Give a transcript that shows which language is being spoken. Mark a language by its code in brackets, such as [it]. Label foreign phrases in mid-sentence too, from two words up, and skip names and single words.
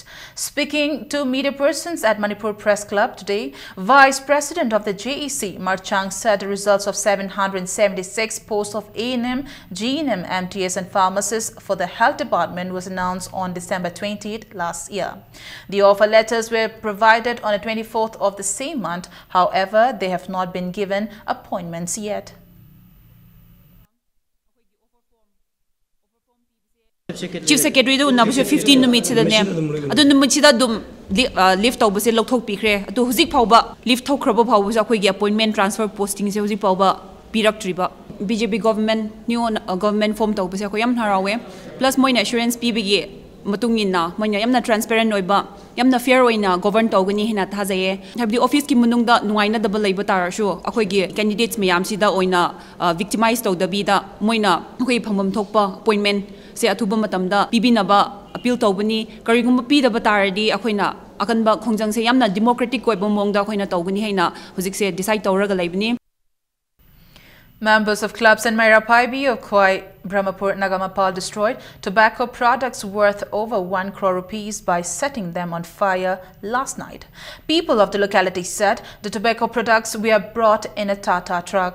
[en] Speaking to media persons at Manipur Press Club today, Vice President of the JAC, Marchang, said the results of 776 posts of A&M, GNM, MTS and pharmacists for the Health Department was announced on December 20th last year. The offer letters were provided on the 24th of the same month. However, they have not been given appointments yet. [mni] Chief Secretary do na [en] 15 minutes [mni] da ne adu numit sida dum lift tawba se lokthok pikre adu huzik phawba lift thokraba phawba ja khoi gi [en] appointment transfer posting [mni] se huzik phawba piraktriba BJP [en] government new government form [mni] tawba se khoi yam harawe plus moina assurance pibigi matungina moina yamna transparent oiba yamna fair oina govern tawgani hina thajaye habdi office ki munungda nuaina double leiba tarashu akhoi gi candidates mayam sida oina victimize tawdabi da moina khoi phamam thokpa appointment se athuba matamda pibinaba appeal tawbani karigum pidaba taradi akhoina akanba khongjang se yamna democratic koiba mongda akhoina tawgani haina hujik se decide tawraga leibani. [en] Members of clubs in Mairapaibi of Khoi Brahmapur Nagamapal destroyed tobacco products worth over 1 crore rupees by setting them on fire last night. People of the locality said the tobacco products were brought in a Tata truck.